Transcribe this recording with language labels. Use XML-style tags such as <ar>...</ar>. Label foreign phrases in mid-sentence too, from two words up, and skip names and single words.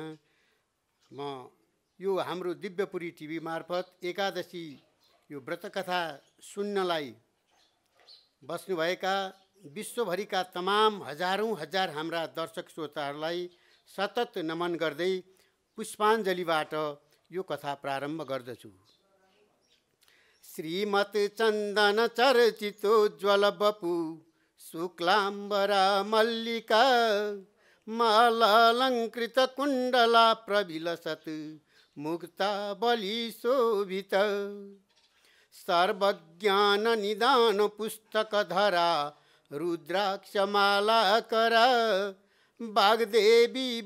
<ne>म यो हाम्रो दिव्यपुरी टिभी मार्फत एकादशी यो व्रतकथा सुन्नलाई बस्नुभएका विश्वभरिका तमाम हजारौँ हजार हाम्रा दर्शक श्रोताहरूलाई सतत नमन गर्दै पुष्पाञ्जलीबाट यो कथा प्रारम्भ गर्दछु।</ne> <sa>श्रीमत चन्दन चर्चितोज्ज्वल बपु शुक्लाम्बरा मल्लिका मालालङ्कृत कुण्डला प्रविलसत् मुक्ता बलि शोभित सर्वज्ञान निदान पुस्तकधरा रुद्राक्षमालाकरा वाग्देवी</sa>